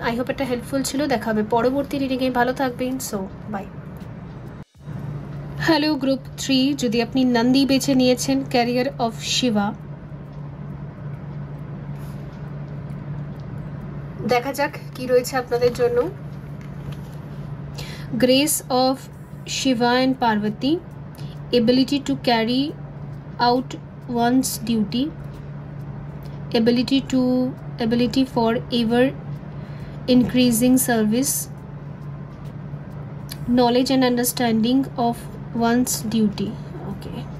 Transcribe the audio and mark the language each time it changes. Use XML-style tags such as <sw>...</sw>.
<bn>I hope এটা helpful ছিল। দেখা হবে পরবর্তী রিডিংয়ে। ভালো থাকবেন। So by. হ্যালো গ্রুপ 3, যদি আপনি নন্দী বেছে নিয়েছেন, ক্যারিয়ার অফ শিবা, দেখা যাক কি রয়েছে আপনাদের জন্য।</bn> <en>Grace of Shiva and Parvati, ability to carry out one's duty, ability for ever increasing service, knowledge and understanding of one's duty. Okay,</en>